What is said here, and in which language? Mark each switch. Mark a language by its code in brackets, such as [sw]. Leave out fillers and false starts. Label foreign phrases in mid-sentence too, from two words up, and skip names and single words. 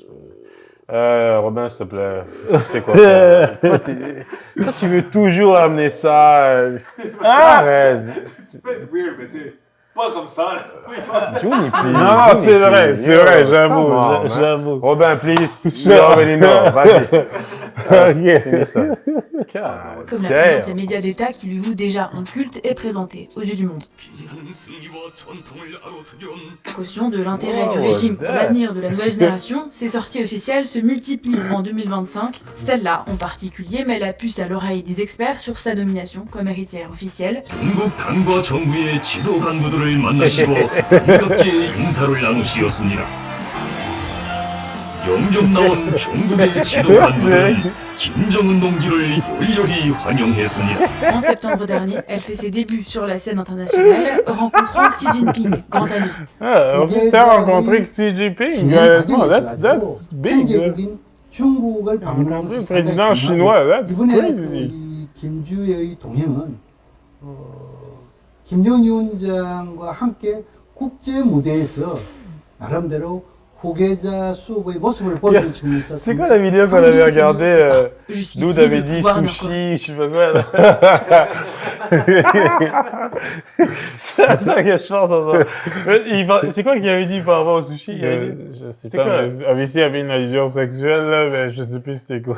[fr] Robin, s'il te plaît, c'est quoi ça? toi, tu veux toujours amener ça. Arrête. Tu peux être weird, mais tu sais, pas comme ça. [en] Johnny, please. [fr] Non, c'est vrai, j'avoue. Robin, [en] please, you already know. [fr] Vas-y. Finis ça. Comme la présente les médias d'État qui lui vouent déjà un culte est présenté aux yeux du monde. Caution de l'intérêt du régime pour l'avenir de la nouvelle génération, ses sorties officielles se multiplient en 2025. Celle-là, en particulier, met la puce à l'oreille des experts sur sa nomination comme héritière officielle. [ko] 영접 나온 중국의 지도관들은 김정은 동지를 열렬히 환영했습니다. [fr] En septembre dernier, elle fait ses débuts sur la scène internationale, rencontrant Xi Jinping, grand ami. On s'est rencontré Xi Jinping. [en] That's big. [ko] 중국을 방문하는 [fr] président chinois, [en] that's [ko] 이번에 [en] crazy. [ko] 김주의 동행은 김정은 위원장과 함께 국제 무대에서 나름대로 후계자 수업의 모습을 보여주면서 [fr] C'est quoi la vidéo qu'on avait regardée Nous, on avait dit sushi, je sais pas quoi. C'est ça que je pense. C'est quoi qu'il avait dit par rapport au sushi? Je sais pas, mais il y avait une allusion sexuelle, là, mais je sais plus c'était quoi.